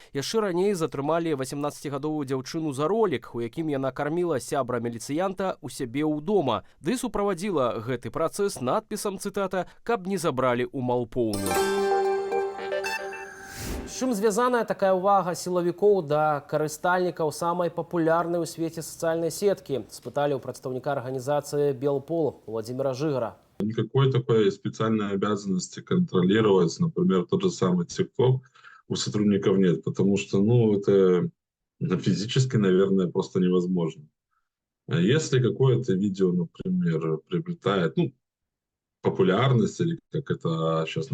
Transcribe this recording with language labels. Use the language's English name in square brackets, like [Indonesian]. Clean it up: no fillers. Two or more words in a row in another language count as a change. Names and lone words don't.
[Belarusian] Яшчэ раней затрымалі 18гадовую дзяўчыну за ролік, у якім яна карміла сябра міліцыянта у сябе ўдома, ды суправадзіла гэты працэс надпісам, цытата, «каб не забралі ў малпоўню». З чым звязаная такая ўвага сілавікоў да карыстальнікаў самай папулярнай у свеце сацыяльнай сеткі? Спыталі ў прадстаўніка арганізацыі «Белпол» Владимира Жигара. [Russian] Никакой такой специальной обязанности контролировать, например, тот же самый TikTok у сотрудников нет, потому что, это физически, наверное, просто невозможно. Если какое-то видео, например, приобретает, популярность, или как это сейчас